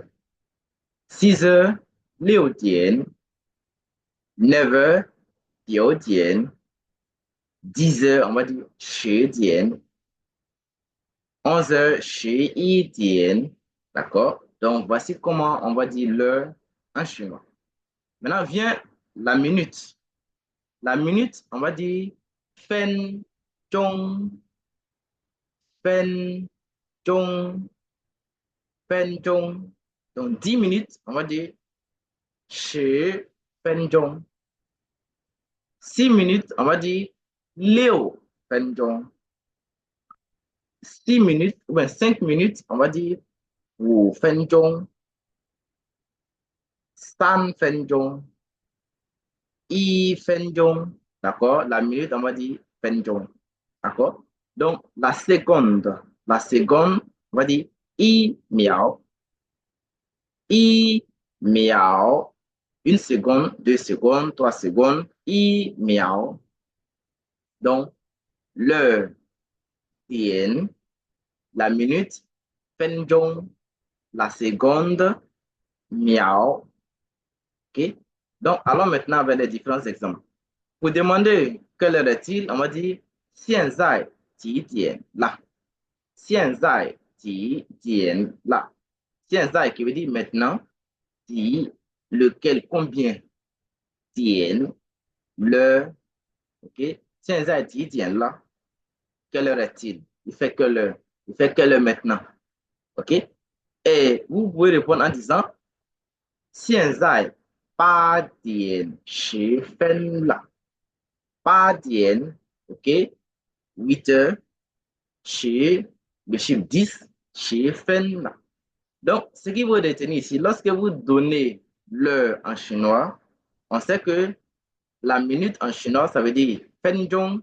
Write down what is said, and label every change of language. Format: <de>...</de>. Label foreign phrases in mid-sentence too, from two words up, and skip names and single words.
<fr>6 heures,</fr> <zh>六点,</zh> <fr>9 heures,</fr> <zh>九点,</zh> <fr>10 heures, on va dire</fr> <zh>十点,</zh> <fr>11 heures,</fr> <zh>十一点.</zh> <fr>D'accord? Donc, voici comment on va dire l'heure en chinois. Maintenant vient la minute. La minute, on va dire</fr> <zh>分，钟，分，钟，分，钟.</zh> <fr>Donc, 10 minutes, on va dire 10分钟. 6 minutes, on va dire 6分钟. 6 minutes, ou bien 5 minutes, on va dire 5分钟.</fr> <zh>3分钟. 1分钟.</zh> <fr>D'accord? La minute, on va dire 分钟. D'accord? Donc, la seconde, on va dire 1秒. 1秒. Une seconde, 2 secondes, 3 secondes, 1秒. Donc, l'heure, dien, la minute, 分钟, la seconde, miao. OK? Donc, allons maintenant vers les différents exemples. Pour demander quelle heure est-il, on va dire</fr> <zh>现在几点了? 现在几点了?</zh> <fr>现在 qui veut dire maintenant, 几 lequel, combien, 点 l'heure, OK?</fr> <zh>现在几点了?</zh> <fr>Quelle heure est-il? Il fait quelle heure? Il fait quelle heure maintenant? OK? Et vous pouvez répondre en disant</fr> <zh>现在8点10分了.</zh> <fr>8点, OK? 8 heures, 10, le chiffre 10,</fr> <zh>10分了.</zh> <fr>Donc, ce qui vous retenir ici, lorsque vous donnez l'heure en chinois, on sait que la minute en chinois, ça veut dire 分钟.</fr>